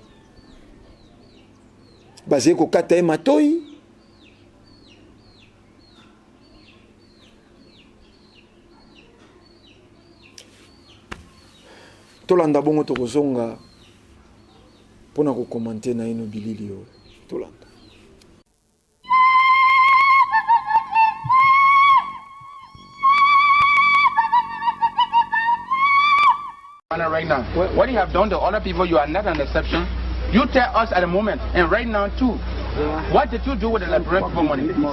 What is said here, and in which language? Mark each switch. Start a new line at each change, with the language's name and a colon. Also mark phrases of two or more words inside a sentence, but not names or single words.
Lingala: basé ko kata matoi tolanda bongo tokozonga pona ko commenter na ino bilili yo tolanda.
English: Right now, what you have done to other people, you are not an exception. You tell us at the moment, and right now too, what did you do with the Liberian people money?